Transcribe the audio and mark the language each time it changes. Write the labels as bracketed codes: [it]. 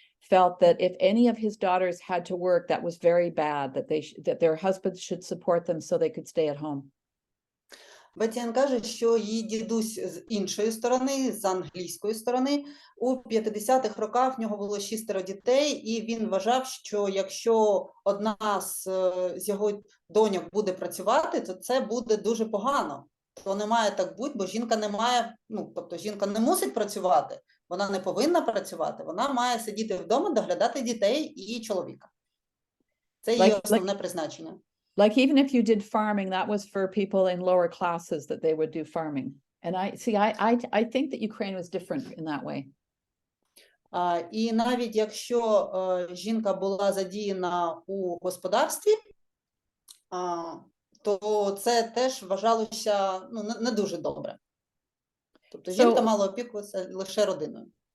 [en] felt that if any of his daughters had to work, that was very bad, that that their husbands should support them so they could stay at home. [uk] Бетті-Енн каже, що її дідусь з іншої сторони, з англійської сторони, у 50-х роках в нього було 6 дітей, і він вважав, що якщо одна з його доньок буде працювати, то це буде дуже погано. То не має так бути, бо жінка не має, тобто жінка не мусить працювати, вона не повинна працювати, вона має сидіти вдома, доглядати дітей і чоловіка. Це її основне призначення. [en] Like even if you did farming, that was for people in lower classes that they would do farming. And I think that Ukraine was different in that way. [uk] І навіть якщо жінка була задіяна у господарстві, то це теж вважалося не дуже добре. Тобто жінка мала опікуватися лише родиною.